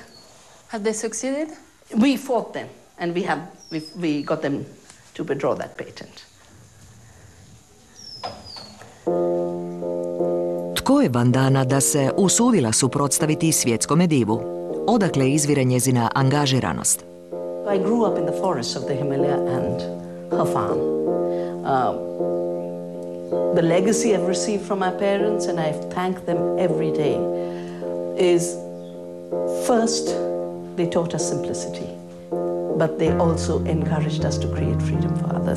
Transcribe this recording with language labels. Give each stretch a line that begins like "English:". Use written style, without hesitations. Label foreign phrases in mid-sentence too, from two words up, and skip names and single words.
English: Have they succeeded? We fought them, and we got them to withdraw that patent.
Croatian: Tko je Vandana da se usudila suprotstaviti svjetskome divu? Odakle izvire njezina angažiranost?
English: I grew up in the forests of the Himalaya and her farm. The legacy I've received from my parents, and I thank them every day, is first, they taught us simplicity, but they also encouraged us to create freedom for others.